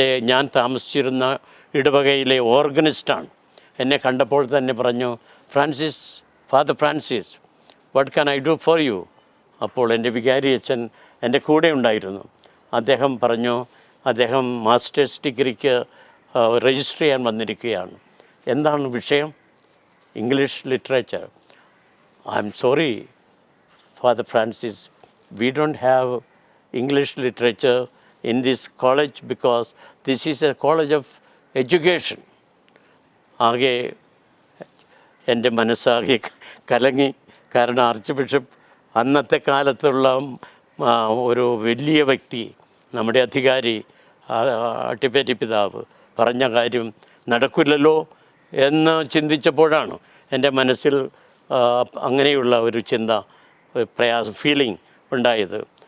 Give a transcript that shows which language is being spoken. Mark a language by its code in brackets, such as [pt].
[ml] ഞാൻ താമസിച്ചിരുന്ന ഇടവകയിലെ ഓർഗനിസ്റ്റാണ്, എന്നെ കണ്ടപ്പോൾ തന്നെ പറഞ്ഞു, father Francis, [en] What can I do for you? [ml] അപ്പോൾ എൻ്റെ വികാരി അച്ഛൻ എൻ്റെ കൂടെ ഉണ്ടായിരുന്നു. അദ്ദേഹം പറഞ്ഞു, അദ്ദേഹം മാസ്റ്റേഴ്സ് ഡിഗ്രിക്ക് രജിസ്റ്റർ ചെയ്യാൻ വന്നിരിക്കുകയാണ്. എന്താണ് വിഷയം? English literature. [en] I'm sorry Father Francis, we don't have English literature in this college because this is a college of education. [ml] ആകെ എൻ്റെ മനസ്സാകെ കലങ്ങി. കാരണം ആർച്ച് ബിഷപ്പ് അന്നത്തെ കാലത്തുള്ള ഒരു വലിയ വ്യക്തി, നമ്മുടെ അധികാരി അട്ടിപ്പറ്റി പിതാവ് പറഞ്ഞ കാര്യം നടക്കില്ലല്ലോ എന്ന് ചിന്തിച്ചപ്പോഴാണ് എൻ്റെ മനസ്സിൽ അങ്ങനെയുള്ള ഒരു ചിന്ത, ഫീലിംഗ് ഉണ്ടായത്.